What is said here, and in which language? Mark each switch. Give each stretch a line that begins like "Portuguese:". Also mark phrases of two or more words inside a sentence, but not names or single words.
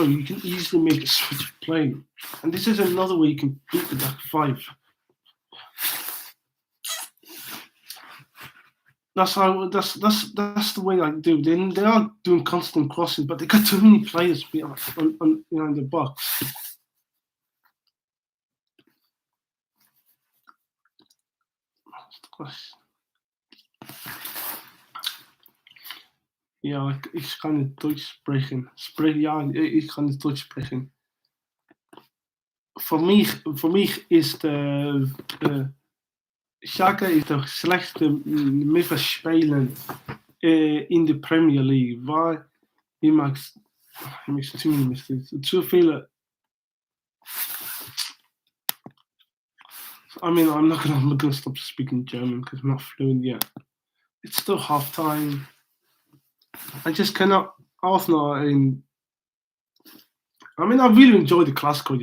English: You can easily make a switch of play, and this is another way you can beat the back five. That's the way I do. They are doing constant crosses, but they got too many players behind the box.
German: Ja, ich kann nicht Deutsch sprechen. Ich kann nicht Deutsch sprechen.
Dutch: Voor mij is de Xhaka is de slechtste middenveldspeler in de Premier League. Waar je maakt
English: too many mistakes.
Dutch: Zoveel.
English: I mean, I'm not gonna stop speaking German because I'm not fluent yet. It's still half time. I just cannot. Arsenal I mean, I really enjoyed the Clasico.